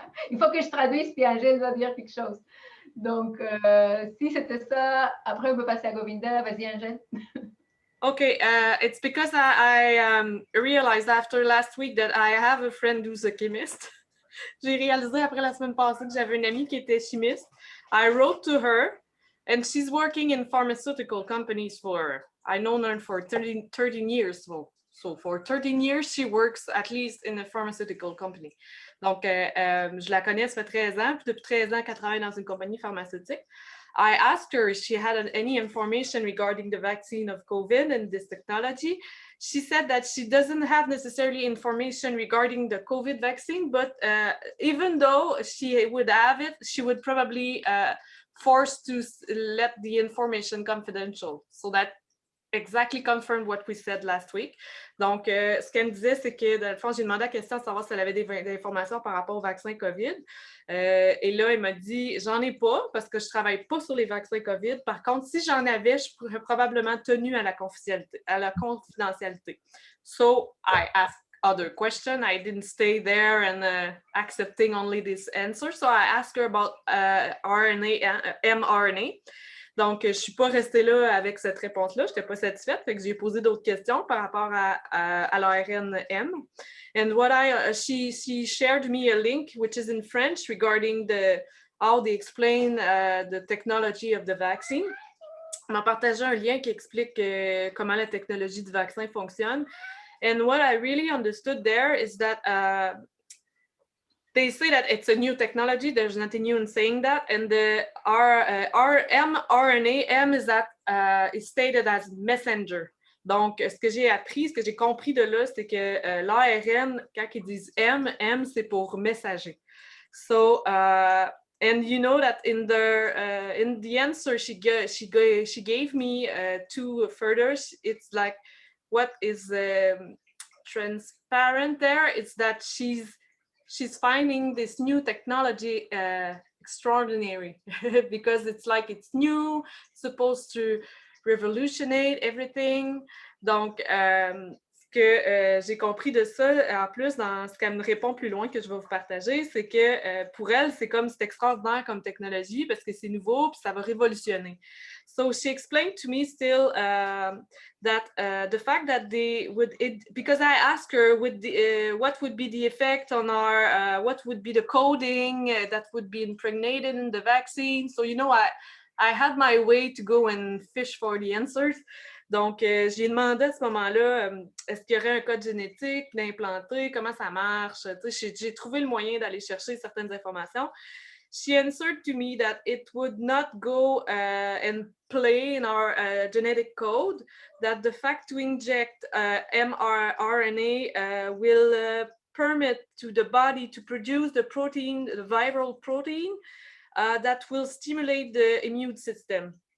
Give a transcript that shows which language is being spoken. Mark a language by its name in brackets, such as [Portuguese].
[French] Il faut que je traduise, puis Angèle va dire quelque chose. Donc, si c'était ça, après on peut passer à Govinda. Vas-y, Angèle. [English] Okay, it's because I realized after last week that I have a friend who's a chemist. [French] J'ai réalisé après la semaine passée que j'avais une amie qui était chimiste. [English] I wrote to her, and she's working in pharmaceutical companies I've known her for 13 years. So for 13 years, she works at least in a pharmaceutical company. [French] Donc, je la connais, ça fait 13 ans. Puis depuis 13 ans qu'elle travaille dans une compagnie pharmaceutique. [English] I asked her if she had any information regarding the vaccine of COVID and this technology. She said that she doesn't have necessarily information regarding the COVID vaccine, but even though she would have it, she would probably force to let the information confidential. So that exactly confirmed what we said last week. [French] Donc, ce qu'elle me disait, c'est que, dans le fond, j'ai demandé la question de savoir si elle avait des informations par rapport au vaccin COVID. Et là, elle m'a dit, j'en ai pas parce que je travaille pas sur les vaccins COVID. Par contre, si j'en avais, je serais probablement tenue à la confidentialité. [English] So, I asked other question. I didn't stay there and accepting only this answer. So, I asked her about mRNA. [French] Donc, je ne suis pas restée là avec cette réponse-là. Je n'étais pas satisfaite. Fait que j'ai posé d'autres questions par rapport à l'ARN-M. [English] And she shared me a link, which is in French, regarding how they explain the technology of the vaccine. [French] On m'a partagé un lien qui explique comment la technologie du vaccin fonctionne. [English] And what I really understood there is that they say that it's a new technology. There's nothing new in saying that. And the mRNA, M is stated as messenger. [French] Donc, ce que j'ai appris, ce que j'ai compris de là, c'est que l'ARN, quand ils disent M, c'est pour messager. [English] So, and you know that in the answer she gave me two further, it's like what is transparent there. It's that she's finding this new technology extraordinary because it's like it's new, supposed to revolutionate everything. [French] Donc, ce que j'ai compris de ça, en plus, dans ce qu'elle me répond plus loin que je vais vous partager, c'est que pour elle, c'est extraordinaire comme technologie parce que c'est nouveau puis ça va révolutionner. [English] So she explained to me still that the fact that because I asked her what would be the effect on our, what would be the coding that would be impregnated in the vaccine. So, you know, I had my way to go and fish for the answers. [French] Donc, j'ai demandé à ce moment-là, est-ce qu'il y aurait un code génétique d'implanter, comment ça marche? J'ai trouvé le moyen d'aller chercher certaines informations. [English] She answered to me that it would not go and play in our genetic code, that the fact to inject mRNA will permit to the body to produce the protein, the viral protein, that will stimulate the immune system.